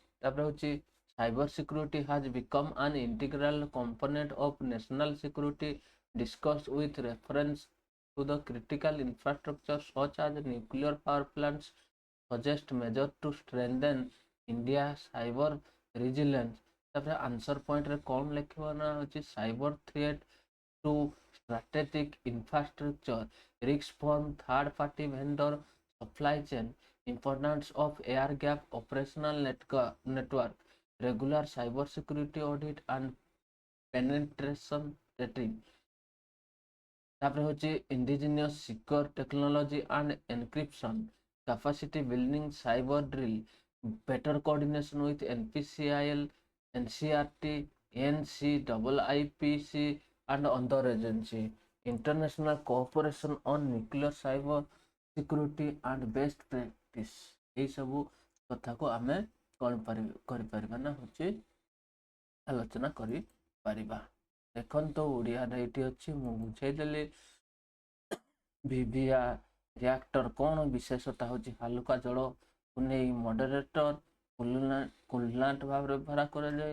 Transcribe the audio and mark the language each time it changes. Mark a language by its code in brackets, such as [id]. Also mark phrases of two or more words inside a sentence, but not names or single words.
[or] ତାପର ହଉଛି [en] cyber security has become an integral component of national security discussed with reference to the critical infrastructure such as nuclear power plants, suggest measures to strengthen India cyber resilience. [or] ତାପର [en] answer point [or] ରେ କଣ ଲେଖିବା ନା ହଉଛି [en] cyber threat to strategic infrastructure, risk from third party vendor, supply chain, importance of air gap operational network, regular cyber security audit and penetration testing. [or] ତାପର ହଉଛି [en] indigenous secure technology and encryption, capacity building, cyber drill, better coordination with NPCIL, NCRT, NCIIPC and other agency, international cooperation on nuclear cyber security and best practice. [or] এই ସବୁ କଥାକୁ ଆମେ କରିପାରିବା ନା ହେଉଛି ଆଲୋଚନା କରିପାରିବା। ଦେଖନ୍ତୁ ଓଡ଼ିଆରେ ଏଇଠି ଅଛି ମୁଁ ବୁଝେଇଦେଲି। VVER reactor କ'ଣ ବିଶେଷତା ହେଉଛି ହାଲୁକା ଜଳକୁ ନେଇ ମଡରେଟର କୁଲାଣ୍ଟ ଭାବରେ ବ୍ୟବହାର କରାଯାଏ।